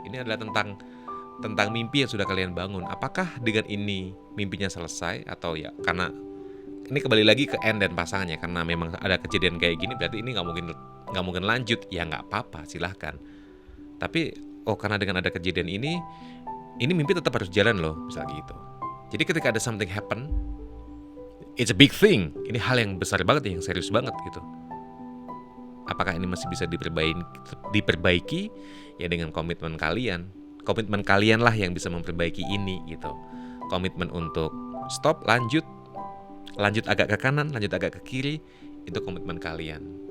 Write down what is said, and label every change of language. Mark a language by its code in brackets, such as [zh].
[id] Ini adalah tentang mimpi yang sudah kalian bangun. Apakah dengan ini mimpinya selesai atau ya karena ini kembali lagi ke N dan pasangannya, karena memang ada kejadian kayak gini berarti ini nggak mungkin lanjut. Ya nggak apa-apa, silahkan. Tapi karena dengan ada kejadian ini mimpi tetap harus jalan loh, misalnya gitu. [en] Jadi ketika ada something happen, it's a big thing. [id] Ini hal yang besar banget, yang serius banget gitu. Apakah ini masih bisa diperbaiki? Ya dengan komitmen kalian. Komitmen kalian lah yang bisa memperbaiki ini gitu. Komitmen untuk stop, lanjut agak ke kanan, lanjut agak ke kiri, itu komitmen kalian.